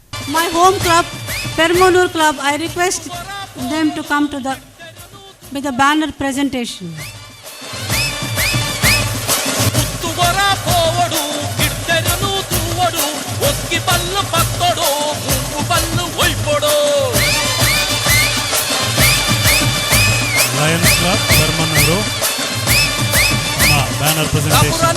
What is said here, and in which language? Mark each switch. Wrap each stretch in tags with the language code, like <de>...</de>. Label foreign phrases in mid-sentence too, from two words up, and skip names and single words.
<en>my home club, Permanur Club, I request them to come to with the banner presentation.</en> <tcy>ತುವರ ಪೋವಡು ಗಿಟ್ಟೆರನು ತೂವಡು ಒಕ್ಕಿ ಬಲ್ಲು ಪತ್ತೊಡು ಮೂಗು ಬಲ್ಲು ಒಯ್ಪೊಡು.</tcy> <en>Lions Club Permanur banner presentation</en>